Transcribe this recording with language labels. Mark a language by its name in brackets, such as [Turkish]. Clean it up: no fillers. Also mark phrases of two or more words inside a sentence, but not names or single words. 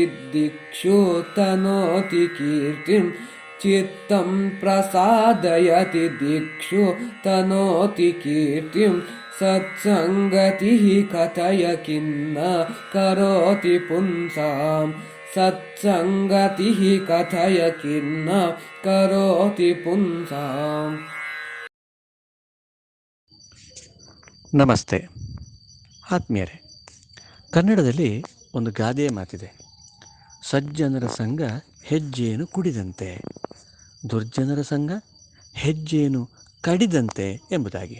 [Sanskrit] दिक्षु तनोति कीर्तिं चित्तं प्रसादयति दिक्षु तनोति कीर्तिं सत्सङ्गतिः कथय किन्न करोति पुंसां सत्सङ्गतिः कथय किन्न करोति पुंसां। [Kannada] ನಮಸ್ತೆ ಆತ್ಮೀಯರೇ, ಕನ್ನಡದಲ್ಲಿ ಒಂದು ಗಾದೆಯ ಮಾತಿದೆ. ಸಜ್ಜನರ ಸಂಘ ಹೆಜ್ಜೆಯನ್ನು ಕುಡಿದಂತೆ, ದುರ್ಜನರ ಸಂಘ ಹೆಜ್ಜೆಯನ್ನು ಕಡಿದಂತೆ ಎಂಬುದಾಗಿ.